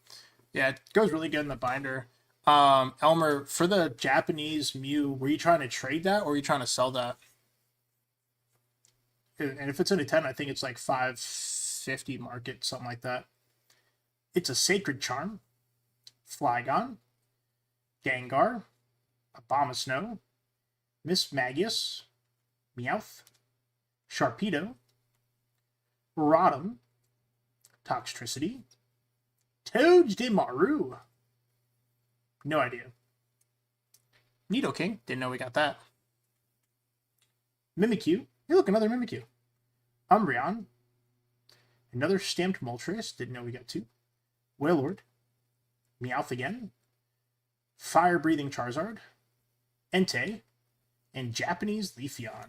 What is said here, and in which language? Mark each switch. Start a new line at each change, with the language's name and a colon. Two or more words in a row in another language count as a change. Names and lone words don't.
English: Yeah, it goes really good in the binder. Elmer, for the Japanese Mew, were you trying to trade that or were you trying to sell that? And if it's in a 10, I think it's like $550 market, something like that. It's a Sacred Charm, Flygon, Gengar, Abomasnow, Mismagius, Meowth, Sharpedo, Rotom, Toxtricity, Togedemaru. No idea. Nidoking. Didn't know we got that. Mimikyu. Hey, look, another Mimikyu. Umbreon. Another stamped Moltres. Didn't know we got 2. Wailord. Meowth again. Fire-breathing Charizard. Entei. And Japanese Leafeon.